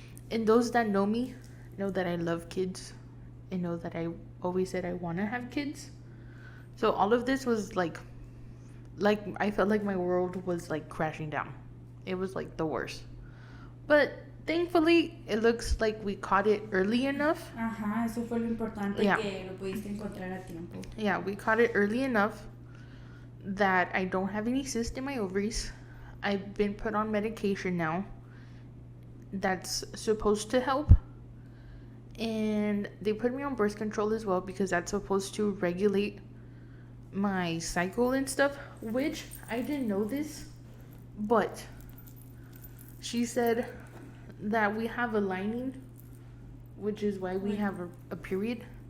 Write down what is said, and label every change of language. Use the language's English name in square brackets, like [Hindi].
[English] And those that know me know that I love kids and know that I always said I want to have kids. So all of this was like I felt like my world was like crashing down. It was like the worst. But thankfully, it looks like we caught it early enough. [Spanish] Ajá, eso fue lo importante, que lo pudiste encontrar a tiempo. [English] Yeah, we caught it early enough that I don't have any cysts in my ovaries. I've been put on medication now that's supposed to help. And they put me on birth control as well because that's supposed to regulate my cycle and stuff, which I didn't know this, but she said that we have a lining, which is why we have a period.